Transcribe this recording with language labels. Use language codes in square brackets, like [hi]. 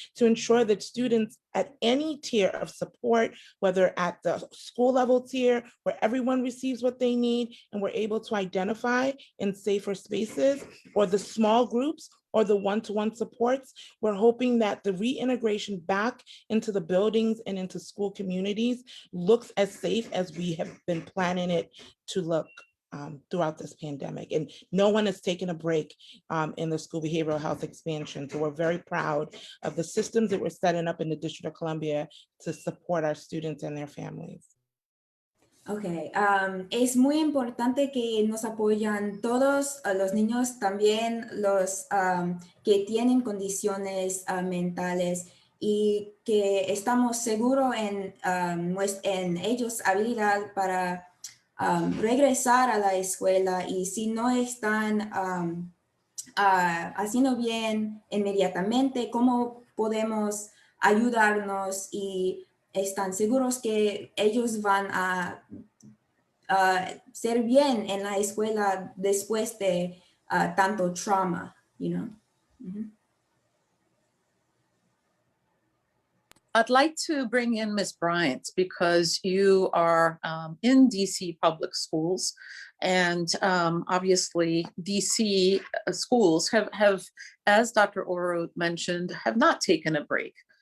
[en] to ensure that students at any tier of support, whether at the school level tier where everyone receives what they need and we're able to identify in safer spaces, or the small groups or the one-to-one supports, we're hoping that the reintegration back into the buildings and into school communities looks as safe as we have been planning it to look throughout this pandemic. And no one has taken a break in the school behavioral health expansion. So we're very proud of the systems that we're setting up in the District of Columbia to support our students and their families. [es] Okay, es muy importante que nos apoyan todos los niños, también los que tienen condiciones mentales, y que estamos seguros en ellos habilidad para regresar a la escuela, y si no están haciendo bien inmediatamente, cómo podemos ayudarnos y están seguros que ellos van a ser bien en la escuela después de tanto trauma, Mm-hmm. [en] I'd like to bring in Ms. Bryant, because you are in DC public schools, and obviously DC schools have, as Dr. Oruh mentioned, have not taken a break